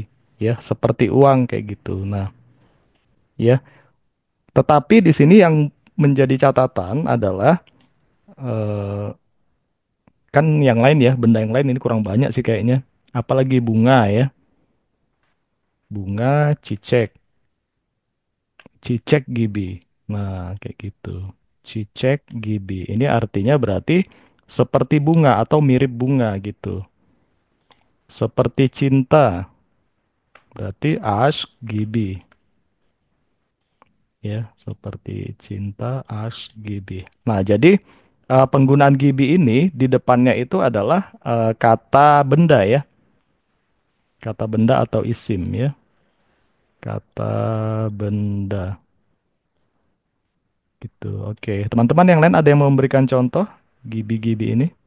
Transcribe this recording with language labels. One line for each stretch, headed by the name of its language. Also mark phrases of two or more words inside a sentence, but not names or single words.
Indonesian: Ya, seperti uang kayak gitu. Nah, ya. Tetapi di sini yang menjadi catatan adalah eh, kan yang lain ya, benda yang lain ini kurang banyak sih kayaknya. Apalagi bunga ya. Bunga, cicek.
Turkish: Cicek gibi.
Indonesian: Nah, kayak gitu.
Turkish: Cicek gibi.
Indonesian: Ini artinya berarti seperti bunga atau mirip bunga gitu. Seperti cinta. Berarti
Turkish: aşk gibi.
Indonesian: Ya, seperti cinta
Turkish: aşk gibi.
Indonesian: Nah, jadi penggunaan gibi ini di depannya itu adalah kata benda ya. Kata benda atau isim ya. Kata benda gitu. Oke, teman-teman yang lain ada yang mau memberikan contoh gibi-gibi ini?